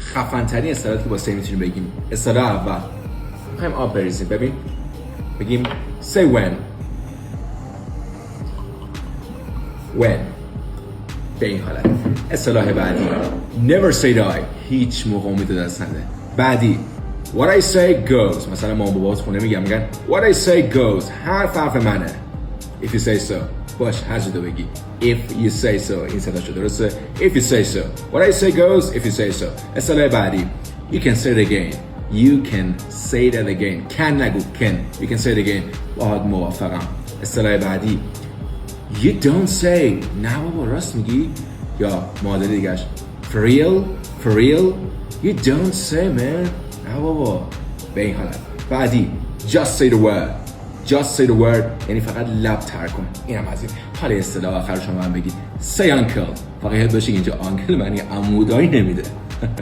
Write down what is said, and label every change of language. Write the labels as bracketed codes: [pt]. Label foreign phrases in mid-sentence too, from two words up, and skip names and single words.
[fa] خفن ترین اصطلاحاتی که با say میتونیم بگیم. اصطلاح اول میخوایم آب بریزیم. بگیم [en] say when [fa] به این حالت. اصطلاح بعدی [en] never say die، [fa] هیچ موقع امید دست نده. [en] بعدی what I say goes، [fa] مثلا مامان بابات خونه میگن [en] what I say goes، [fa] حرف منه. [en] if you say so، [fa] باش هر جا بگی [en] if you say so، [fa] این صدا شده درسته. [en] if you say so what I say goes if you say so. [fa] اصطلاح بعدی [en] you can say it again، you can say that again، can نگو can، you can say it again، [fa] باهات موافقم. اصطلاح بعدی [en] you don't say، [fa] نه بابا راست میگی. یا معادله دیگهش [en] for real you don't say man، [fa] نه بابا. به این حالت. بعدی [en] just say the word، [fa] یعنی فقط لب تر کن. اینم از این. حالا اصطلاح آخر شما هم بگید [en] say uncle، [fa] فقط یاد باشید اینجا uncle معنی عمودایی نمیده.